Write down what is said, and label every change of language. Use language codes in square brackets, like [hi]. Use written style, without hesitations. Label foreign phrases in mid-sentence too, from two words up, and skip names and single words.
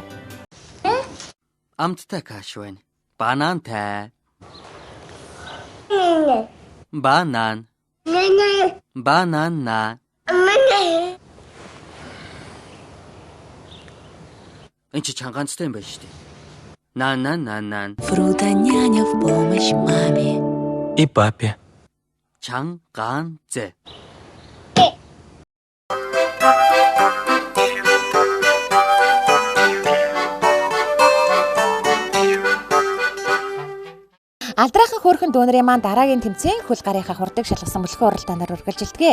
[mn] Амттай каш байна. Банантай. Банан. Банана. Энд чи чангаанцтай юм байна шүү дээ. Нан. [ru] Фруда няня в помощь маме. И папе. [mn] чангаанцэ. Алдраахан хөөрхөн дүүнэрийн маань дараагийн тэмцээн хөл гарынхаа хурдыг шалгасан мөлхөө уралдаанаар үргэлжилдэг.